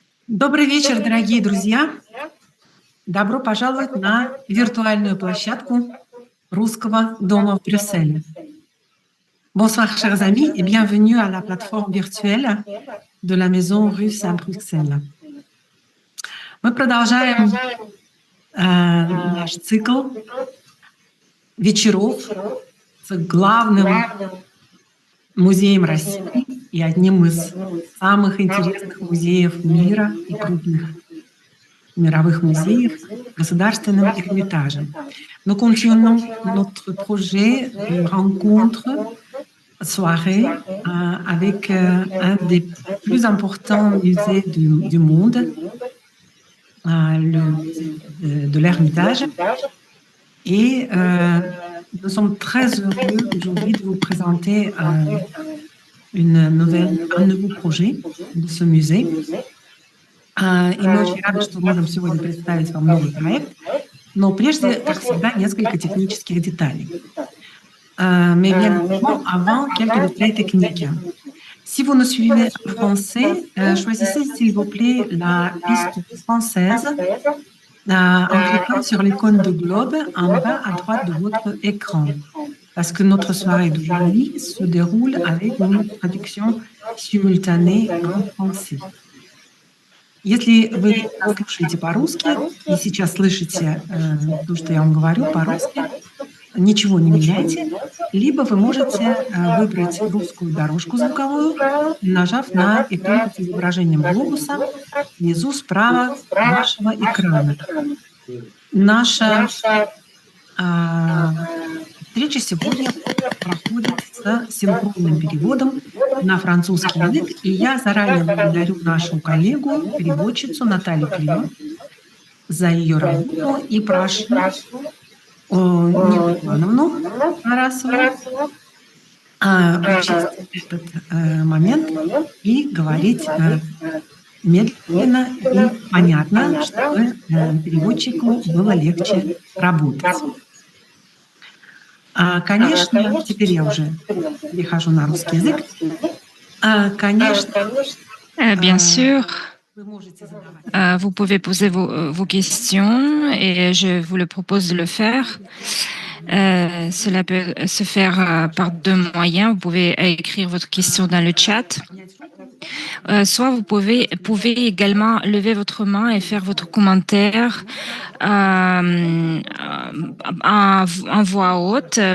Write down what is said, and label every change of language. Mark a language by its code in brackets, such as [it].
[ru] Добрый вечер, дорогие друзья! Добро пожаловать на виртуальную площадку Русского дома в Брюсселе. [fr] Bonsoir, chers amis, et bienvenue à la plateforme virtuelle de la Maison Russe à Bruxelles. [ru] Мы продолжаем наш цикл вечеров с главным музеем России и одним из самых интересных музеев мира и крупных мировых музеев, Государственным Эрмитажем. [fr] Nous continuons notre projet de rencontre soirée avec un des plus importants musées du monde, le musée de l'Ermitage. Et nous sommes très heureux aujourd'hui de vous présenter un nouveau projet de ce musée. [ru] И мы очень рады, что можем сегодня представить вам новый проект. Но прежде, как всегда, несколько технических деталей. [fr] Mais bien évidemment, avant, quelques détails techniques. Si vous nous suivez en français, choisissez s'il vous plaît la piste française en cliquant sur l'icône de globe en bas à droite de votre écran. Parce que notre soirée d'aujourd'hui se déroule avec une traduction simultanée en français. [ru] Если вы нас слушаете по-русски и сейчас слышите то, что я вам говорю по-русски, ничего не меняйте, либо вы можете выбрать русскую дорожку звуковую, нажав на иконку с изображением глобуса внизу справа вашего экрана. Наша встреча сегодня проходит с синхронным переводом на французский язык, и я заранее благодарю нашу коллегу, переводчицу Наталью Климову за ее работу и прошу Нину Ивановну Тарасову учесть этот момент и говорить медленно и понятно, чтобы переводчику было легче работать. Конечно, теперь я уже перехожу на русский язык. Конечно, [fr] Bien sûr, vous pouvez poser vos questions et je vous le propose de le faire. Cela peut se faire par deux moyens. Vous pouvez écrire votre question dans le chat. Soit vous pouvez également lever votre main et faire votre commentaire en voix haute.